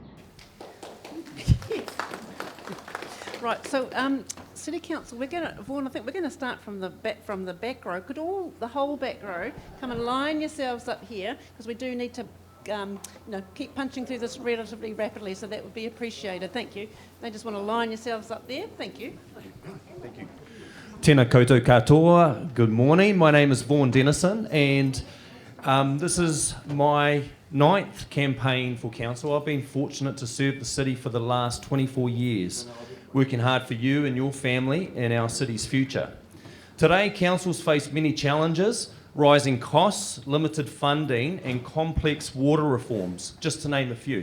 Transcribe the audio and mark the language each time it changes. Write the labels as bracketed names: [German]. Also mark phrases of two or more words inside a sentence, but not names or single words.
[English] Right, so City Council, Vaughan, I think we're going to start from the back row. Could the whole back row come and line yourselves up here, because we do need to keep punching through this relatively rapidly, so that would be appreciated. Thank you. They just want to line yourselves up there. Thank you. Thank you. [Māori] Tēnā koutou katoa. [English] Good morning. My name is Vaughan Dennison, and this is my 9th campaign for council. I've been fortunate to serve the city for the last 24 years, working hard for you and your family and our city's future. Today, councils face many challenges: rising costs, limited funding, and complex water reforms, just to name a few.